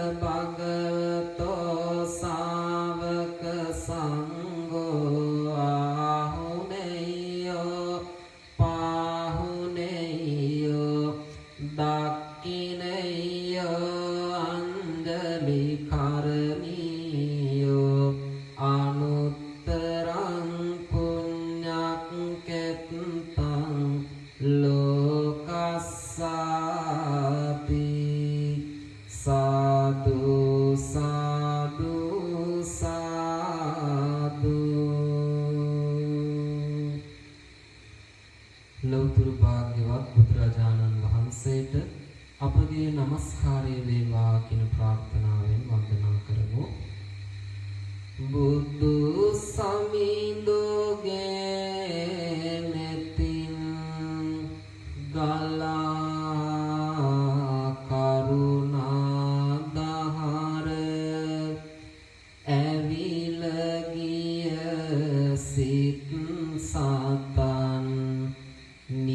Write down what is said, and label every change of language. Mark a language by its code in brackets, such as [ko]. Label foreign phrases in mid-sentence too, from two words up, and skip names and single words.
[pi] භගවතෝ සාවක සංඝෝ ආහුනේයෝ පාහුනේයෝ දක්ඛිනේයෝ අංජලි කරණීයෝ අනුත්තරං පුඤ්ඤක්ඛෙත්තං ලෝකස්සාති. [si] සාදු සාදු සාදු. ලෞතර භාග්‍යවත් බුදුරජාණන් වහන්සේට අපගේ নমස්කාරය වේවා කියන ප්‍රාර්ථනාවෙන් වන්දනා කරමු. බුදු සමිඳුගේ නෙතින් ගලා කරුණා දහර ඇවිල ගිය සිත් සතන්